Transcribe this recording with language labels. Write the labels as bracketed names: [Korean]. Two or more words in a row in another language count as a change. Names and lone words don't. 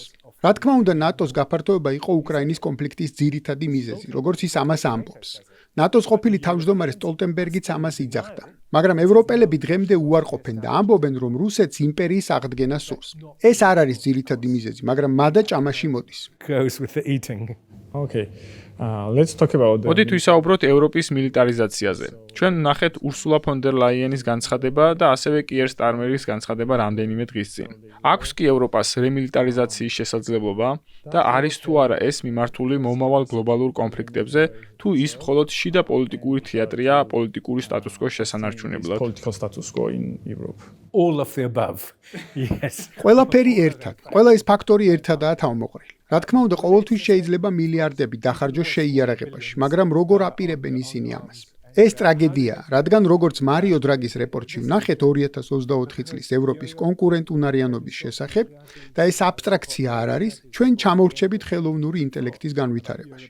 [Georgian] რა თქმა უნდა, ნატოს გაფართოება იყო უკრაინის კონფლიქტის ძირითადი მიზეზი, როგორც ის ამას ამბობს. ნატოს ყოფილი თავმჯდომარე სტოლტენბერგიც ამას იძახდა. მაგრამ ევროპელები დღემდე უარყოფენ და ამბობენ, რომ რუსეთს იმპერიის აღდგენა სურს. ეს არ არის ძირითადი მიზეზი, მაგრამ მადა ჭამაში მოდის. [English] Goes with the eating. Okay. Let's talk about the [Georgian] მოდით ვისაუბროთ ევროპის მილიტარიზაციაზე. ჩვენ ნახეთ ურსულა ფონ დერ ლაიენის განცხადება და ასევე კიერ სტარმერის განცხადება რამდენიმე დღის წინ. აქვს კი ევროპას რემილიტარიზაციის შესაძლებლობა და არის თუ არა ეს მიმართული მომავალ გლობალურ კონფლიქტებზე, თუ ის მხოლოდ შიდა პოლიტიკური თეატრია პოლიტიკური სტატუს-კვოს შესანარჩუნებლად. [English] political status quo in Europe. All of the above. Yes. [Georgian] ყველაფერი ერთად, ყველა ეს ფაქტორი ერთადაა თავმოყრილი. რა თქმა უნდა, ყოველთვის შეიძლება მილიარდები დახარჯოს შეიარაღებაში, მაგრამ როგორ აპირებენ ისინი ამას? ეს ტრაგედიაა, რადგან როგორც მარიო დრაგის რეპორტში ვნახეთ 2024 წლის ევროპის კონკურენტუნარიანობის შესახებ და ეს აბსტრაქცია არ არის, ჩვენ ჩამორჩებით ხელოვნური ინტელექტის განვითარებაში.